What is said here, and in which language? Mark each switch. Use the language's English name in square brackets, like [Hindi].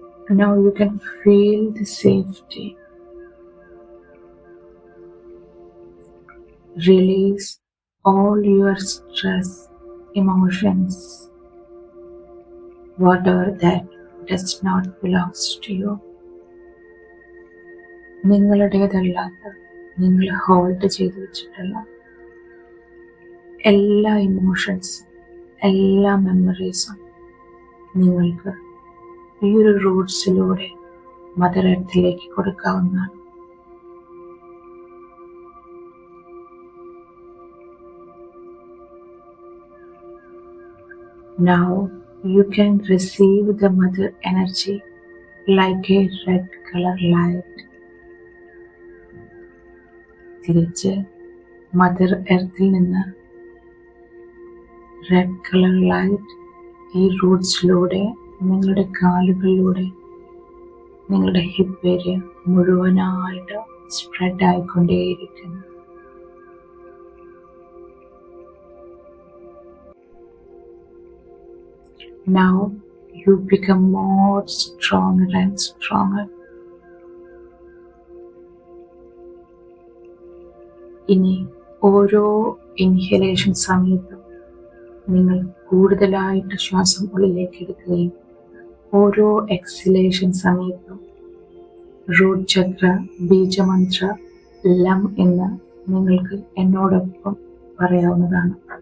[English] Now you can feel the safety. Release all your stress, emotions, whatever that does not belong to you. [Malayalam] നിങ്ങളുടേതല്ലാത്ത, നിങ്ങൾ hold ചെയ്തു വെച്ചിട്ടുള്ള എല്ലാ ഇമോഷൻസും, എല്ലാ മെമ്മറീസും നിങ്ങൾക്ക് ഈ ഒരു റൂട്ട്സിലൂടെ മദർ എർത്തിലേക്ക് കൊടുക്കാവുന്നതാണ്. [English] Now you can receive the mother energy like a red color light. [Malayalam] തിരിച്ച് മദർ എർത്തിൽ നിന്ന് റെഡ് കളർ ലൈറ്റ് ഈ റൂട്ട്സിലൂടെ, നിങ്ങളുടെ കാലുകളിലൂടെ, നിങ്ങളുടെ ഹിപ്പ് ഏരിയ മുഴുവനായിട്ട് spread ആയിക്കൊണ്ടേയിരിക്കുന്നു. [English] Now you become more stronger and stronger. [Malayalam] ഇനി ഓരോ ഇൻഹലേഷൻ സമയത്തും നിങ്ങൾ കൂടുതലായിട്ട് ശ്വാസം ഉള്ളിലേക്ക് എടുക്കുകയും ഓരോ എക്സലേഷൻ സമയത്തും റൂട്ട് ചക്ര ബീജമന്ത്ര ലം എന്ന് നിങ്ങൾക്ക് എന്നോടൊപ്പം പറയാവുന്നതാണ്.